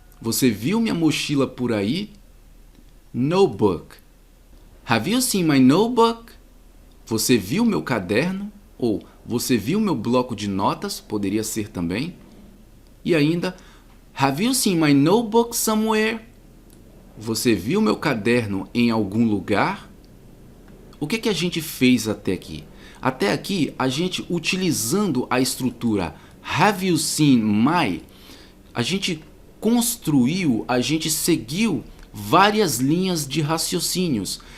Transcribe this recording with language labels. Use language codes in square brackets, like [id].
[pt] Você viu minha mochila por aí? [en] Notebook. Have you seen my notebook? [pt] Você viu meu caderno? Ou você viu meu bloco de notas? Poderia ser também. E ainda, [en] have you seen my notebook somewhere? [pt] Você viu meu caderno em algum lugar? O que a gente fez até aqui? Até aqui, a gente utilizando a estrutura [en] have you seen my, [pt] a gente construiu, a gente seguiu várias linhas de raciocínios.